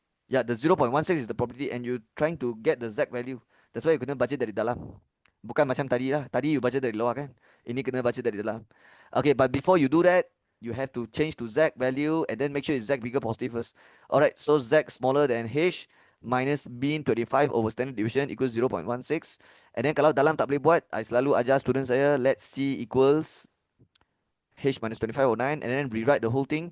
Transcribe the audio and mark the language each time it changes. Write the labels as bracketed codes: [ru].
[en] Yeah, the 0.16 is the probability, and you're trying to get the Z value. That's why you [ms] kena baca dari dalam. Bukan macam tadi lah. Tadi you baca dari luar kan. Ini kena baca dari dalam. [en] Okay, but before you do that, you have to change to Z value, and then make sure it's Z bigger positive first. Alright, so Z smaller than H minus mean 25 over standard deviation equals 0.16. And then [ms] kalau dalam tak boleh buat, [en] I [ms] selalu ajar student saya, [en] let C equals H minus 25/9, and then rewrite the whole thing.